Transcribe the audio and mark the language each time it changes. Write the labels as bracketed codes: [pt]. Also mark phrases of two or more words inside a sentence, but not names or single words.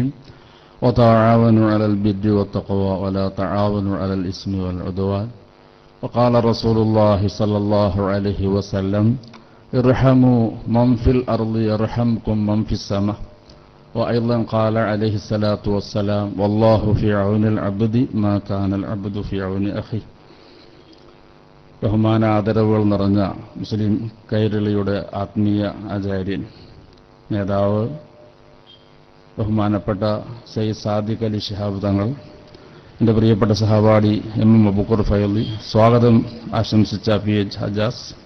[ar] وتعاونوا على البر والتقوى ولا تعاونوا على الإثم والعدوان. وقال رسول الله صلى الله عليه وسلم ارحموا من في الأرض يرحمكم من في السماء. وأيضا قال عليه الصلاة والسلام والله في عون العبد ما كان العبد في عون أخيه. [ml] ബഹുമാന ആദരവുകൾ നിറഞ്ഞ മുസ്ലിം കൈരളിയുടെ ആത്മീയ ആചാര്യൻ, നേതാവ്, ബഹുമാനപ്പെട്ട സയ്യിദ് സാദിഖ് അലി ശിഹാബ് തങ്ങൾ, എൻ്റെ പ്രിയപ്പെട്ട സഹപാഠി MM അബൂക്കർ ഫൈലി, സ്വാഗതം ആശംസിച്ച PH ഹജാസ്,